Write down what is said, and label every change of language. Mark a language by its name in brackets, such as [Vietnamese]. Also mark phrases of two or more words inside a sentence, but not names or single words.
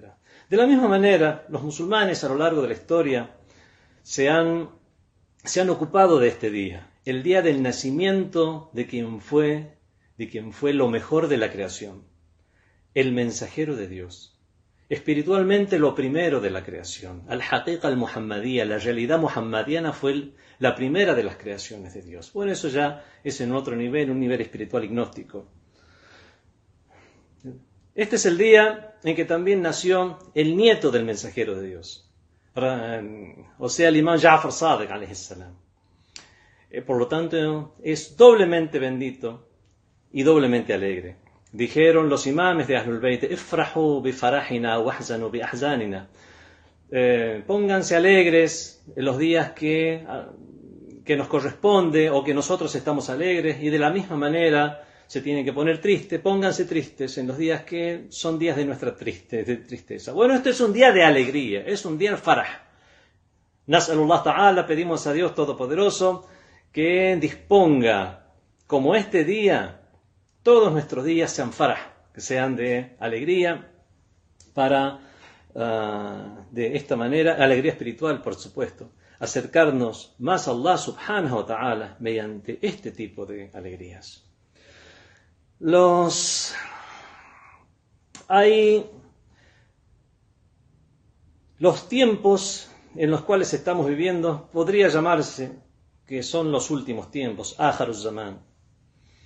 [Spanish] De la misma manera, los musulmanes a lo largo de la historia se han ocupado de este día, el día del nacimiento de quien fue lo mejor de la creación, el mensajero de Dios. Espiritualmente lo primero de la creación, [Arabic] الحقيقة المحمدية, [Spanish] la realidad muhammadiana fue la primera de las creaciones de Dios. Bueno, eso ya es en otro nivel, un nivel espiritual y gnóstico. Este es el día en que también nació el nieto del mensajero de Dios, o sea, el imam Ja'far Sadiq [Arabic] عليه السلام. [Spanish] Por lo tanto, es doblemente bendito y doblemente alegre. Dijeron los imames de Ahlul Bayt: [Arabic] افرحوا بفرحنا واحزنوا بأحزاننا. [Spanish] Pónganse alegres en los días que nos corresponde o que nosotros estamos alegres, y de la misma manera se tienen que poner tristes. Pónganse tristes en los días que son días de nuestra tristeza. Bueno, este es un día de alegría, es un día de farah. [Arabic] نسأل الله تعالى, [Spanish] pedimos a Dios Todopoderoso que disponga como este día todos nuestros días sean farah, que sean de alegría, para de esta manera, alegría espiritual, por supuesto, acercarnos más a Allah [Arabic] سبحانه وتعالى [Spanish] mediante este tipo de alegrías. Los tiempos en los cuales estamos viviendo podría llamarse que son los últimos tiempos, [Arabic] آخر الزمان.